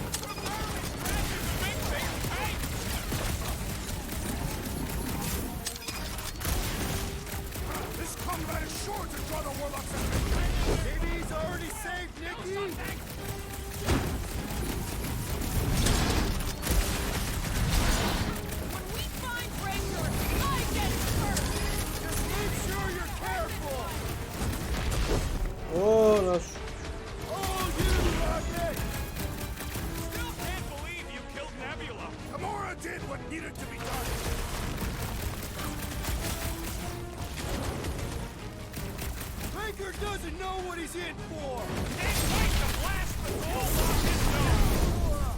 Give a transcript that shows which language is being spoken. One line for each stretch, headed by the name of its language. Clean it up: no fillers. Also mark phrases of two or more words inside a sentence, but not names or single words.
English: This combat is sure to draw the warlocks at maybe he's already saved Nikki? When we find Ranger, I get it first. Just make sure you're careful!
Greek: Ω, να σου.
English: All you, Rocket! Still can't believe you killed Nebula. Gamora did what needed to be done! Raker doesn't know what he's in for! Can't wait to blast the gold off his nose!